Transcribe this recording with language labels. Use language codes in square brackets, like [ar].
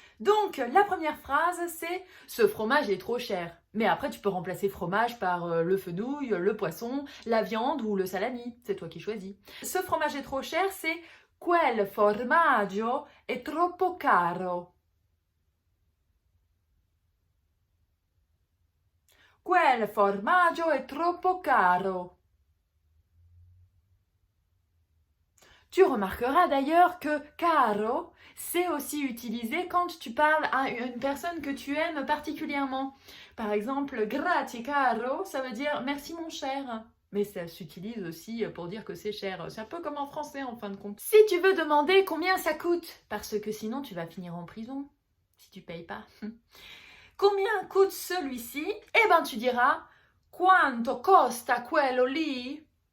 [fr] Donc, la première phrase, c'est « Ce fromage est trop cher ». Mais après, tu peux remplacer fromage par le fenouil, le poisson, la viande ou le salami. C'est toi qui choisis. Ce fromage est trop cher, c'est « [it] Quel formaggio è troppo caro ». Quel formaggio è troppo caro. [fr] Tu remarqueras d'ailleurs que caro, c'est aussi utilisé quand tu parles à une personne que tu aimes particulièrement. Par exemple, [it] grazie caro, [fr] ça veut dire merci mon cher. Mais ça s'utilise aussi pour dire que c'est cher. C'est un peu comme en français en fin de compte. Si tu veux demander combien ça coûte, parce que sinon tu vas finir en prison si tu payes pas. Combien coûte celui-ci? Eh ben tu diras [it] quanto costa quello lì?